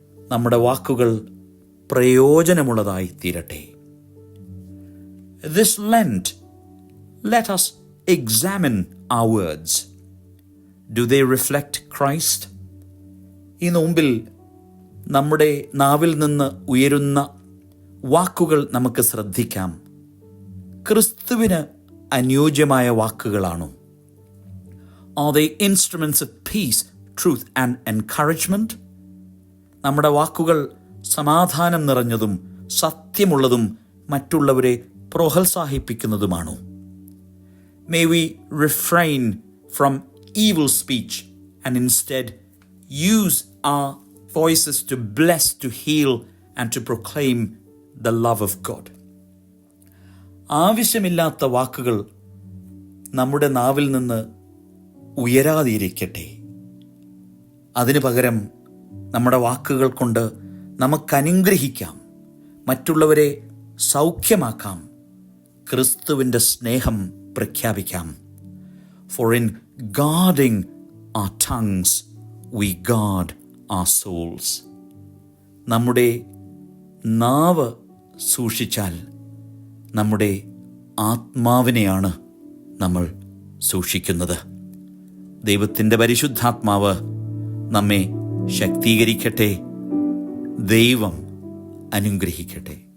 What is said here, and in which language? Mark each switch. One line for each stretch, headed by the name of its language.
Malayalam: നമ്മുടെ വാക്കുകൾ പ്രയോജനമുള്ളതായി തീരട്ടെ.
English: This Lent, let us examine our words. Do they reflect Christ?
Malayalam: ഈ നോമ്പിൽ നമ്മുടെ നാവിൽ നിന്ന് ഉയരുന്ന വാക്കുകൾ നമുക്ക് ശ്രദ്ധിക്കാം. ക്രിസ്തുവിന് അനുയോജ്യമായ വാക്കുകളാണോ?
English: Are they instruments of peace, truth and encouragement?
Malayalam: നമ്മുടെ വാക്കുകൾ സമാധാനം നിറഞ്ഞതും സത്യമുള്ളതും മറ്റുള്ളവരെ പ്രോത്സാഹിപ്പിക്കുന്നതുമാണോ?
English: May we refrain from evil speech and instead use our voices to bless, to heal and to proclaim the love of God.
Malayalam: ആവശ്യമില്ലാത്ത വാക്കുകൾ നമ്മുടെ നാവിൽ നിന്ന് ഉയരാതിരിക്കട്ടെ. അതിനു പകരം നമ്മുടെ വാക്കുകൾ കൊണ്ട് നമുക്ക് അനുഗ്രഹിക്കാം, മറ്റുള്ളവരെ സൗഖ്യമാക്കാം, ക്രിസ്തുവിൻ്റെ സ്നേഹം പ്രഖ്യാപിക്കാം.
English: For in guarding our tongues we guard our souls.
Malayalam: നമ്മുടെ നാവ് സൂക്ഷിച്ചാൽ നമ്മുടെ ആത്മാവിനെയാണ് നമ്മൾ സൂക്ഷിക്കുന്നത്. ദൈവത്തിൻ്റെ പരിശുദ്ധാത്മാവ് നമ്മെ ശക്തീകരിക്കട്ടെ. ദൈവം അനുഗ്രഹിക്കട്ടെ.